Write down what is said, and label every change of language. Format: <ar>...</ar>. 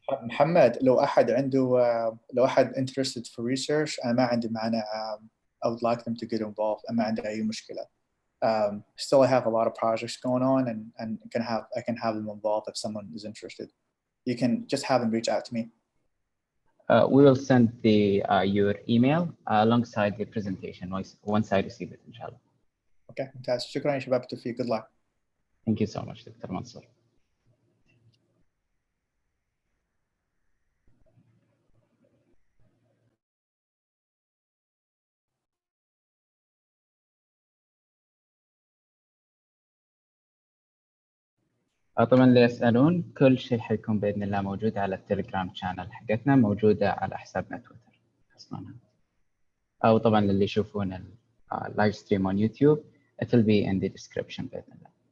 <ar>محمد لو أحد</ar> <en>interested for research</en> <ar>أنا ما عندي مانع.</ar> <en>I would like them to get involved.</en> <ar>أنا ما عندي أي مشكلة.</ar> <en>Still, I have a lot of projects going on, and I can have them involved if someone is interested. You can just have them reach out to me. We will send your email alongside the presentation once I receive it, inshallah. Okay, fantastic.</en> <ar>شكرا يا شباب بالتوفيق.</ar> <en>Good luck. Thank you so much, Dr. Mansour.</en> <ar>طبعا اللي يسألون كل شيء حيكون بإذن الله موجود على التليجرام شانل حقتنا، موجودة على حسابنا تويتر حصلنا. أو طبعا اللي يشوفون اللايف ستريم</ar> <en>on YouTube it will be in the description</en> <ar>بإذن الله.</ar>